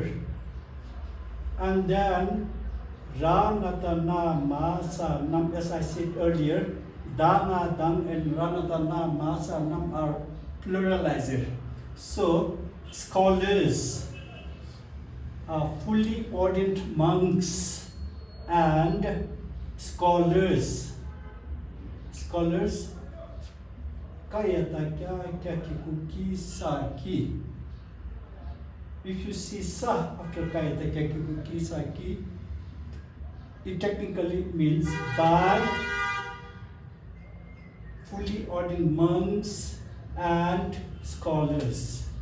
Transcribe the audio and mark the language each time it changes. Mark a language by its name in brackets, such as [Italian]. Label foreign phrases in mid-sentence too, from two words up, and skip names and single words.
[English] And then Ranatana Masa Nam, as I said earlier, Dana Dang and Ranatana Masa Nam are pluralizer. So scholars are fully ordained monks and scholars. [Pali] Scholars kayata kya ki sa ki. [English] If you see sa after [Pali] kayata kya ki sa ki, [English] it technically means by fully ordained monks and scholars.